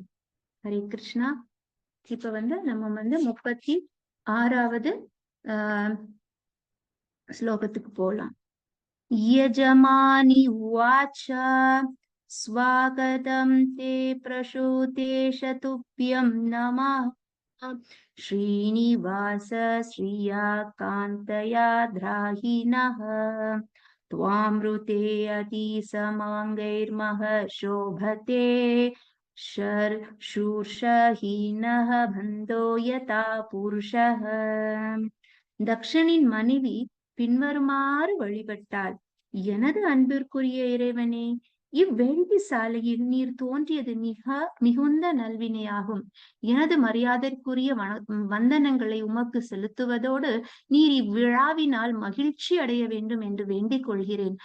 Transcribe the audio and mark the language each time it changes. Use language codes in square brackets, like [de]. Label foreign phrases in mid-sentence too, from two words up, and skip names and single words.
[ta] ஹரே கிருஷ்ணா. இப்ப நம்ம 36வது ஸ்லோகத்துக்கு போலாம். [sa] यजमानी उवाच स्वागतं ते प्रसूतेश तुभ्यं नमः श्रीनिवास श्रिया कान्तया त्राहिणः त्वामृते अति समाङ्गैर्मः शोभते शूर्षहीनः बन्धो यथा पुरुषः. [ta] தக்ஷனின் மனைவி பின்வருமாறு வழிபட்டாள். எனது அன்பிற்குரிய இறைவனே, இவ்வேள்வி சாலையில் நீர் தோன்றியது மிகுந்த நல்வினையாகும். எனது மரியாதைக்குரிய வந்தனங்களை உமக்கு செலுத்துவதோடு நீர் இவ்விழாவினால் மகிழ்ச்சி அடைய வேண்டும் என்று வேண்டிக் கொள்கிறேன்.